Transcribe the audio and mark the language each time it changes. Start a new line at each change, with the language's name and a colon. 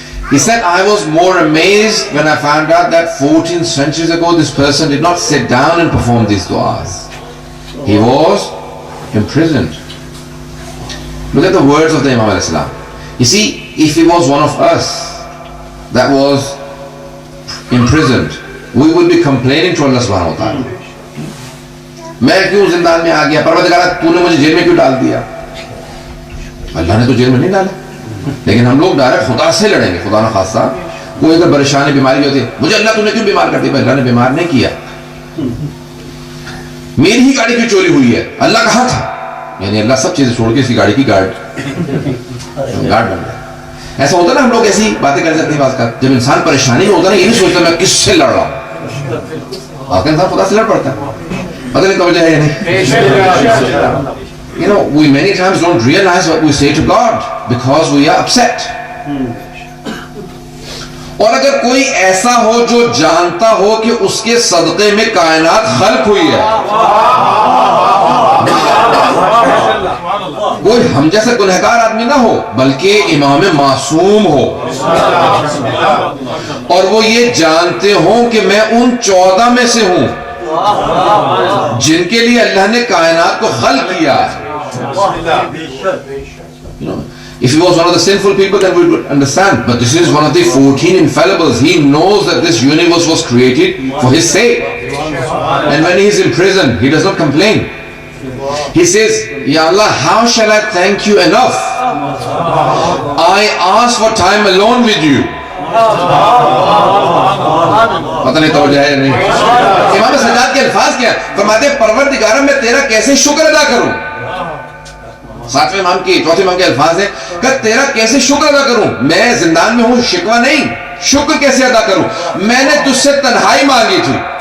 English: He said, I was more amazed when I found out that 14 centuries ago this person did not sit down and perform these du'as. He was imprisoned. Look at the words of the Imam al-Islam. You see, if he was one of us that was imprisoned, we would be complaining to Allah subhanahu wa ta'ala.
Urdu: میں کیوں زندان میں آ گیا؟ پروردگارہ تو نے مجھے jail میں کیوں ڈال دیا؟ اللہ نے تو جیل میں نہیں ڈالا، لیکن ہم لوگ ڈائریکٹ خدا سے لڑیں گے. خدا نہ خاصہ کوئی اگر پریشانی بیماری ہوتی ہے، مجھے اللہ تو نے کیوں بیمار کر دیا؟ اللہ نے بیمار نہیں کیا، میری ہی گاڑی کی چوری ہوئی ہے. اللہ کہاں تھا؟ یعنی اللہ سب چیزیں چھوڑ کے اس کی گاڑی کی گارڈ بن گیا. ایسا ہوتا نا، ہم لوگ ایسی باتیں کر جاتے ہیں بعض کا. جب انسان پریشانی میں ہوتا ہے نا، یہ نہیں سوچتا میں کس سے لڑ رہا ہوں. آپ کا انسان خدا سے لڑ پڑتا ہے. پتہ نہیں توجہ ہے یا نہیں.
English: You know, we many times don't realize what we say to God because we are upset.
Urdu: اور اگر کوئی ایسا ہو جو جانتا ہو کہ اس کے صدقے میں کائنات خلق ہوئی ہے، کوئی ہم جیسا گنہگار آدمی نہ ہو بلکہ امام معصوم ہو، اور وہ یہ جانتے ہوں کہ میں ان 14 میں سے ہوں جن کے لیے اللہ نے کائنات کو خلق کیا.
English: You know, if he was one of the sinful people, then we would understand. But this is one of the 14 infallibles. He knows that this universe was created for his sake. And when he is in prison, he does not complain. He says, Ya Allah, how shall I thank you enough? I ask for time alone with you.
Urdu: پتہ نہیں توجہ ہے یا نہیں. امام سجاد کے الفاظ کیا فرماتے ہیں، پروردگارہ میں تیرا کیسے شکر ادا کروں. 7ویں امام کی 4تھے امام کے الفاظ ہیں کہ تیرا کیسے شکر ادا کروں. میں زندان میں ہوں، شکوہ نہیں، شکر کیسے ادا کروں. میں نے تجھ سے تنہائی مانگی تھی.